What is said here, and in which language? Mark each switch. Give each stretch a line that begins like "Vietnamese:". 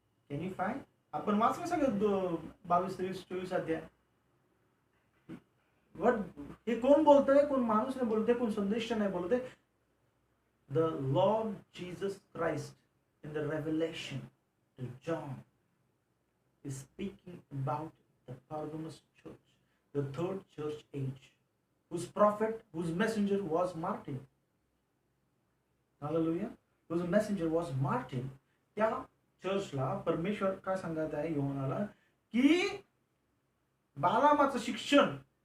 English: Can you find?
Marathi: आपण वाचलं सगळं 22, 23, 24 अध्याय. हे कोण बोलतंय? कोण माणूस नाही बोलतंय, कोण संदेश नाही बोलतंय.
English: The Lord Jesus Christ in the Revelation, John is speaking about the Pergamos church, the third church age, whose prophet, whose messenger was Martin. Hallelujah. Whose messenger was Martin.
Marathi: त्या चर्चला परमेश्वर काय सांगत आहे योहानाला की बालामाचं शिक्षण